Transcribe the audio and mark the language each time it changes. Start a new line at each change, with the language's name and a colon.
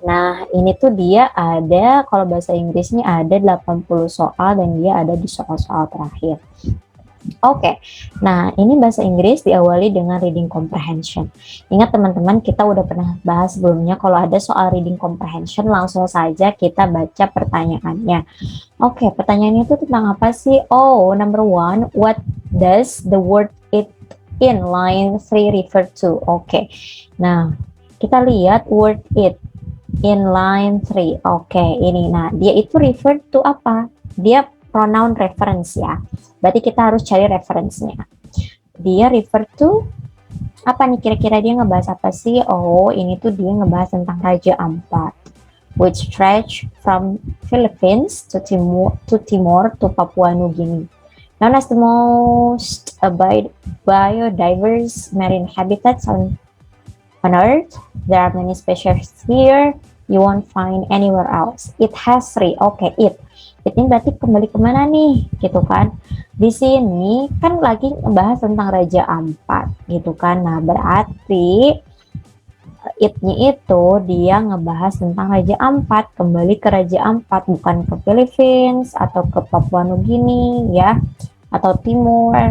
Indonesian: Nah, ini tuh dia ada, kalau bahasa Inggrisnya ada 80 soal dan dia ada di soal-soal terakhir. Oke, nah ini bahasa Inggris diawali dengan reading comprehension. Ingat teman-teman, kita udah pernah bahas sebelumnya kalau ada soal reading comprehension langsung saja kita baca pertanyaannya. Oke, pertanyaannya itu tentang apa sih?
English: Oh, number one, what does the word it in line 3 refer to?
Indonesian: Oke, nah kita lihat
English: word it in line 3.
Indonesian: Oke, ini. Nah, dia itu refer to apa? Dia pronoun reference ya. Berarti kita harus cari reference-nya. Dia refer to apa nih kira-kira, dia ngebahas apa sih? Oh, ini tuh dia ngebahas tentang Raja Ampat,
English: which stretch from Philippines to Timor to Papua New Guinea. Known as the most biodiverse marine habitats on Earth, there are many species here you won't find anywhere else. It has 3. Oke, it.
Indonesian: It ini berarti kembali kemana nih, gitu kan? Di sini kan lagi ngebahas tentang Raja Ampat, gitu kan? Nah, berarti it-nya itu dia ngebahas tentang Raja Ampat, kembali ke Raja Ampat, bukan ke Philippines atau ke Papua Nugini ya, atau Timur.